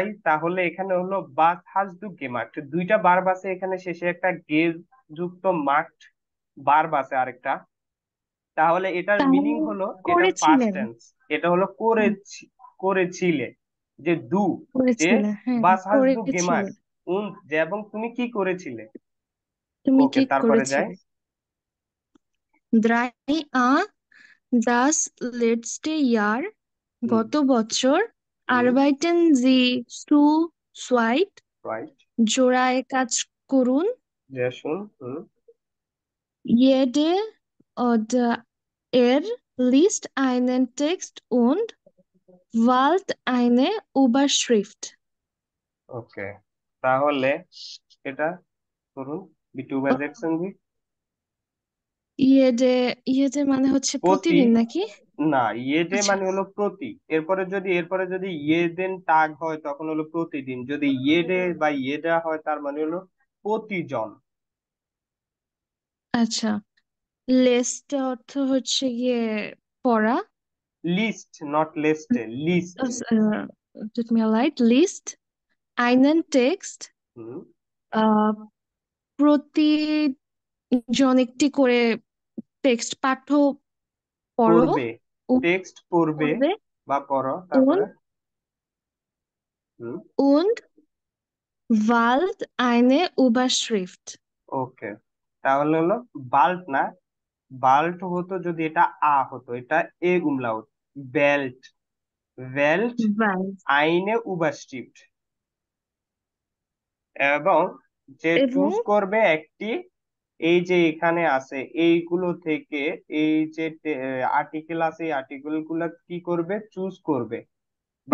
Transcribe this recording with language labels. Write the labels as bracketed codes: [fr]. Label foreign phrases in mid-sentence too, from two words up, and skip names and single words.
[bn] তাহলে এখানে হলো [de] was hast du gemacht, [bn] দুইটা ভার্ব আছে এখানে, শেষে একটা গেজ যুক্ত মার্ট ভার্ব আছে আরেকটা। তাহলে এটার মিনিং তাহলে হলো, এটা পাস্ট করেছিলেন। টেন্স, এটা হলো হুম, করেছিলে, যে দু, যে করেছিলেন, হ্যাঁ [de] was hast du gemacht, [bn] করেছিলেন। যে এবং তুমি কি করেছিলে। তুমি ওকে, কি তারপরে যাই। করেছিলে? [de] Drei das letzte Jahr, হুম, [bn] গত বছর, হুম, [de] arbeiten Sie zu zweit, [bn] রাইট, জোড়ায় কাজ করুন, যে শুন, হুম, [de] jede oder er liest einen Text und wählt eine Überschrift. [bn] ওকে, তাহলে এটা করুন, বিটু বাই দেখছেন জি। jede মানে হচ্ছে প্রতি, প্রতিদিন নাকি? না, ইয়েডে আচ্ছা, মানে হলো প্রতি, এরপরে যদি [de] jeden Tag [bn] হয় তখন হলো প্রতিদিন, যদি ইয়েডে বা ইয়েডা হয় তার মানে হলো প্রতিজন। আচ্ছা। লেস্ট অর্থ হচ্ছে গিয়ে পড়া। লিস্ট, নট লিস্টে, লিস্ট। Tut mir leid, liest einen Text, হুম, আহ, প্রতিজন একটি করে টেক্সট পাঠ্য পড়ো, পড়বে, ও- টেক্সট পড়বে পড়বে, বা পড়ো, তারপরে, und, হুম, [de] und wählt eine Überschrift. [bn] ওকে, তাহলে হলো বাল্ট না, বাল্ট হতো যদি এটা আ হতো, এটা এ উমলাউট, বেল্ট, বেল্ট, Wählt [de] eine Überschrift, [bn] এবং যে এবং চুজ করবে একটি, এই যে এখানে আছে এইগুলো থেকে, এই যে আর্টিকেল আছে এই আর্টিকেল গুলা কি করবে, চুজ করবে, বা